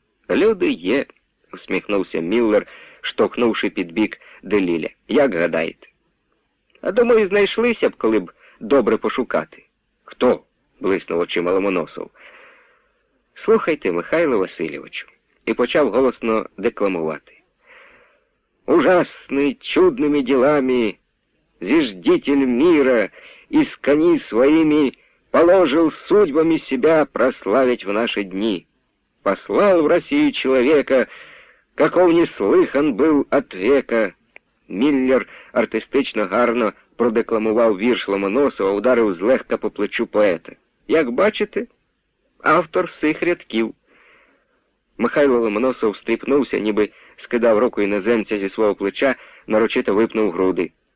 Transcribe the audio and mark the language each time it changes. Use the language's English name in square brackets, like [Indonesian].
[Ukrainian] «Люди є», – усміхнувся Міллер, штовхнувши під бік Деліля. «Як гадаєте?» «А думаю, знайшлися б, коли б добре пошукати». «Хто?» – блиснув очима Ломоносов. «Слухайте, Михайло Васильовичу», – і почав голосно декламувати. [Russian] «Ужасны чудными делами зиждитель мира, и скони своими положил судьбами себя прославить в наши дни. Послал в Россию человека, каков не слыхан был от века». [Ukrainian] Міллер артистично гарно продекламував вірш Ломоносова, ударив злегка по плечу поета. «Як бачите, автор сих рядків». Михайло Ломоносов стріпнувся, ніби скидав руку іноземця зі свого плеча, нарочито випнув груди.